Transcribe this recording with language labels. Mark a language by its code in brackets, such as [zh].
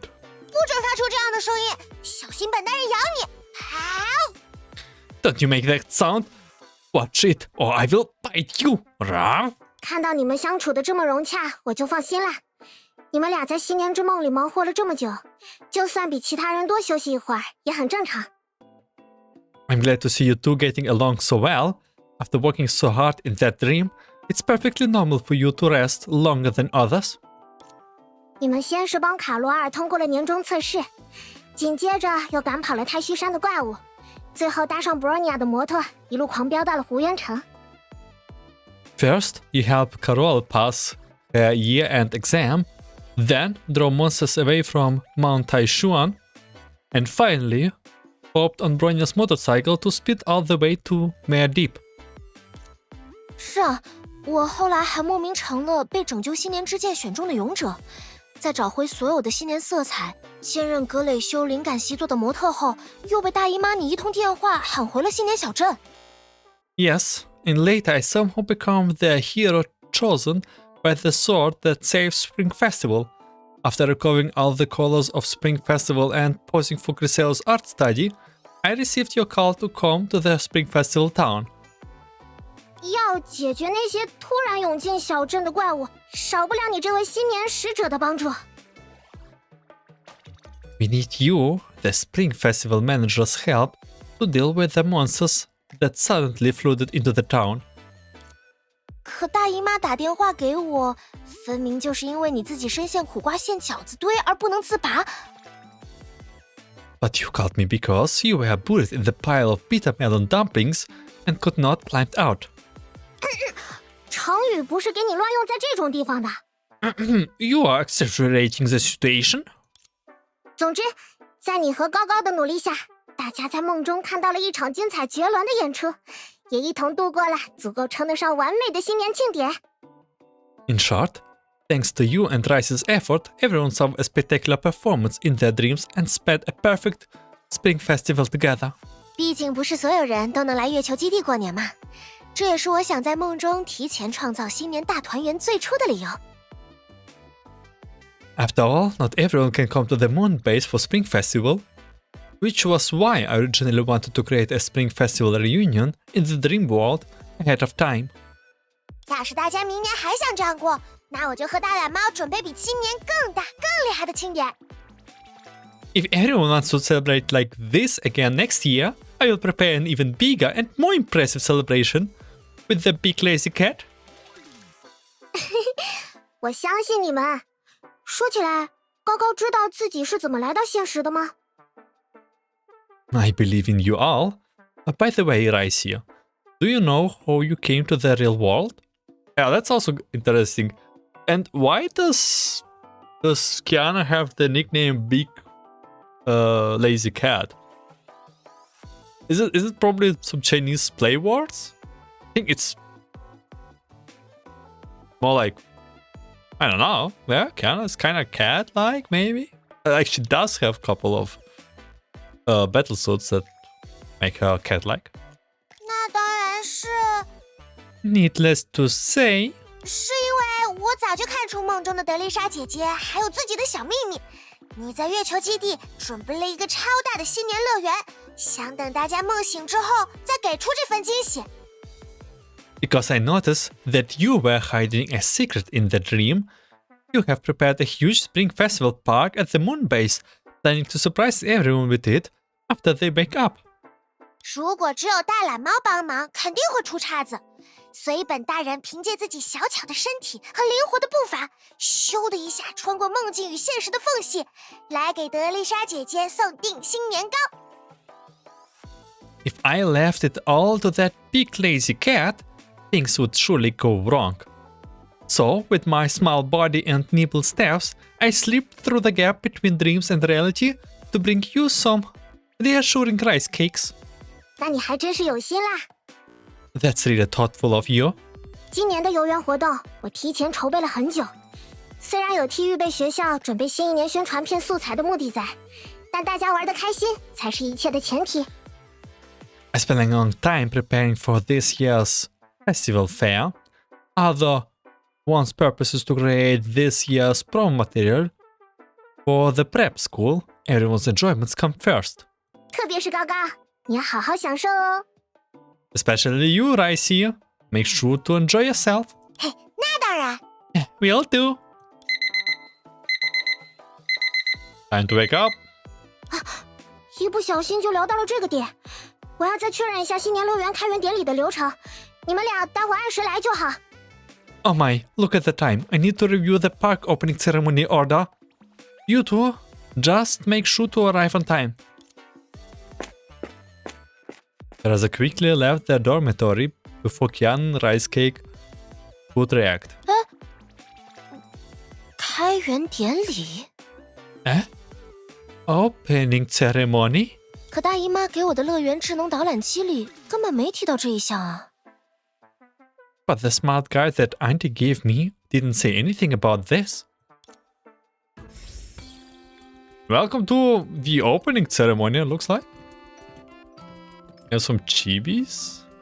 [zh] 不准发出这样的声音，小心本大人咬你！好。 [en] Don't you make that sound? Watch it, or I will bite you. [zh] 看到你们相处的这么融洽，我就放心啦。你们俩在新年之梦里忙活了这么久，就算比其他人多休息一会儿，也很正常。 [en] I'm glad to see you two getting along so well. After working so hard in that dream, it's perfectly normal for you to rest longer than others. [zh] 你们先是帮卡罗尔通过了年终测试，紧接着又赶跑了太虚山的怪物，最后搭上博尔尼亚的摩托，一路狂飙到了湖渊城。 [en] First, you help Carol pass her year-end exam, then draw monsters away from Mount Taishuan, and finally, hopped on Bronya's motorcycle to speed all the way to Mare Deep. [zh] 是啊，我后来还莫名成了被拯救新年之剑选中的勇者。在找回所有的新年色彩，兼任格蕾修灵感习作的模特后，又被大姨妈你一通电话喊回了新年小镇。 [en] Yes, and later I somehow become the hero chosen by the sword that saves Spring Festival. After recovering all the colors of Spring Festival and posing for Grisel's art study, I received your call to come to the Spring Festival town. [zh] 要解决那些突然涌进小镇的怪物，少不了你这位新年使者的帮助。 [en] We need you, the Spring Festival manager's help, to deal with the monsters that suddenly flooded into the town. [zh] 可大姨妈打电话给我，分明就是因为你自己深陷苦瓜馅饺子堆而不能自拔。 [en] But you called me because you were buried in the pile of bitter melon dumplings and could not climb out. [zh] 成语不是给你乱用在这种地方的。 [en] You are exaggerating the situation. [zh] 总之，在你和高高的努力下，大家在梦中看到了一场精彩绝伦的演出，也一同度过了足够称得上完美的新年庆典。 [en] In short, thanks to you and Ricey's effort, everyone saw a spectacular performance in their dreams and spent a perfect Spring Festival together. [zh] 毕竟不是所有人都能来月球基地过年嘛，这也是我想在梦中提前创造新年大团圆最初的理由。 [en] After all, not everyone can come to the moon base for Spring Festival, which was why I originally wanted to create a Spring Festival reunion in the dream world ahead of time. [zh] 要是大家明年还想这样过，那我就和大懒猫准备比今年更大、更厉害的庆典。 [en] If everyone wants to celebrate like this again next year, I will prepare an even bigger and more impressive celebration with the big lazy cat. [zh] 我相信你们。说起来，高高知道自己是怎么来到现实的吗？ [en] I believe in you all. By the way, Ricey, do you know how you came to the real world? Yeah, that's also interesting. And why does Kiana have the nickname Big Lazy Cat? Is it probably some Chinese play words? I think it's more like, I don't know. Yeah, Kiana's kind of cat-like, maybe. Like she does have a couple of battle suits that make her cat-like. [zh] 那当然是。 [en] Needless to say, [zh] 是因为我早就看出梦中的德丽莎姐姐还有自己的小秘密。你在月球基地准备了一个超大的新年乐园，想等大家梦醒之后再给出这份惊喜。 [en] because I noticed that you were hiding a secret in the dream, you have prepared a huge spring festival park at the moon base, planning to surprise everyone with it after they wake up. [zh] 如果只有大懒猫帮忙，肯定会出岔子。所以本大人凭借自己小巧的身体和灵活的步伐，咻的一下穿过梦境与现实的缝隙，来给德丽莎姐姐送定新年糕。 [en] If I left it all to that big lazy cat, things would surely go wrong. So, with my small body and nimble steps, I slipped through the gap between dreams and reality to bring you some reassuring rice cakes. [zh] 那你还真是有心啦。 [en] That's really thoughtful of you. [zh] 今年的游园活动，我提前筹备了很久。虽然有替预备学校准备新一年宣传片素材的目的在，但大家玩得开心才是一切的前提。 [en] I spent a long time preparing for this year's festival fair. Other one's purpose is to create this year's promo material for the prep school. Everyone's enjoyments come first. [zh] 特别是高高，你要好好享受哦。 [en] Especially you, Ricey. Make sure to enjoy yourself. [zh] 嘿，那当然。 [en] We'll do. Time to wake up. [zh] 一不小心就聊到了这个点，我要再确认一下新年乐园开园典礼的流程，你们俩待会按时来就好。 [en] Oh my, look at the time. I need to review the park opening ceremony order. You two, just make sure to arrive on time. Reza quickly left their dormitory before Kiana and Rice Cake would react. [zh] 开园典礼？ [en] Opening ceremony? [zh] 可大姨妈给我的乐园智能导览机里根本没提到这一项啊。 [en] But the smart guide that Auntie gave me didn't say anything about this. Welcome to the opening ceremony, it looks like. There's some chibis.